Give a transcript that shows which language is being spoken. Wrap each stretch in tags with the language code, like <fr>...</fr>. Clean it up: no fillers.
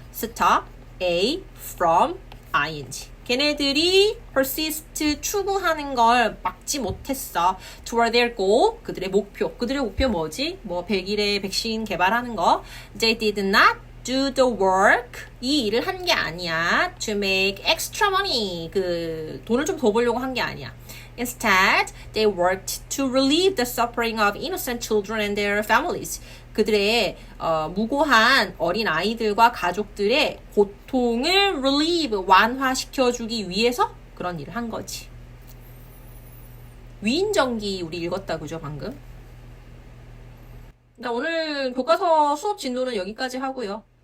<en>stop A from ing</en> <ko>걔네들이</ko> <en>persist</en> <ko>추구하는 걸 막지 못했어.</ko> <en>toward their goal</en> <ko>그들의 목표 뭐지? 뭐 100일에 백신 개발하는 거.</ko> <en>they did not do the work</en> <ko>이 일을 한 게 아니야.</ko> <en>to make extra money</en> <ko>그 돈을 좀 더 벌려고 한 게 아니야.</ko> <en>Instead, they worked to relieve the suffering of innocent children and their families.</en> <ko>그들의 무고한 어린 아이들과 가족들의 고통을 relieve 완화시켜주기 위해서 그런 일을 한 거지. 위인전기 우리 읽었다 그죠 방금? 오늘 교과서 수업 진도는 여기까지 하고요.</ko>